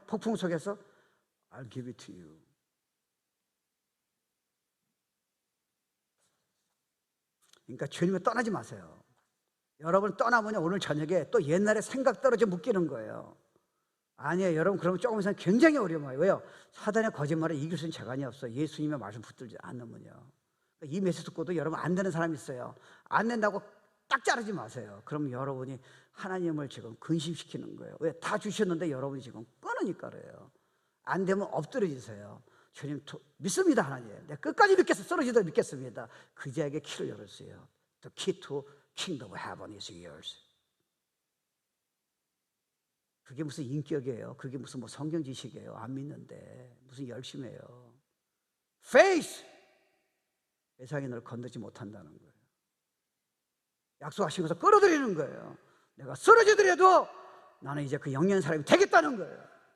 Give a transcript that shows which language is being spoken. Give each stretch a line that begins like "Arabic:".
Korean: 폭풍 속에서
English: I'll give it to you.
Korean: 그러니까 주님을 떠나지 마세요. 여러분 떠나면 오늘 저녁에 또 옛날에 생각 떨어져 묶이는 거예요. 아니에요. 여러분 그러면 조금 있으면 굉장히 어려워요. 왜요? 사단의 거짓말을 이길 수 있는 재간이 없어요. 예수님의 말씀 붙들지 않으면요. 이 메시지 듣고도 여러분 안 되는 사람이 있어요. 안 된다고 딱 자르지 마세요. 그럼 여러분이 하나님을 지금 근심시키는 거예요. 왜? 다 주셨는데 여러분이 지금 끊으니까 그래요. 안 되면 엎드려지세요. 주님 믿습니다. 하나님 내가 끝까지 믿겠습니다. 쓰러지도록 믿겠습니다. 그 자에게 키를 열었어요.
English: The key to kingdom of heaven is yours.
Korean: 그게 무슨 인격이에요? 그게 무슨 뭐 성경 지식이에요? 안 믿는데 무슨 열심히 해요?
English: Faith!
Korean: 세상이 널 건드지 못한다는 거예요. 약속하신 것을 끌어들이는 거예요. 내가 쓰러지더라도 나는 이제 그 영리한 사람이 되겠다는 거예요.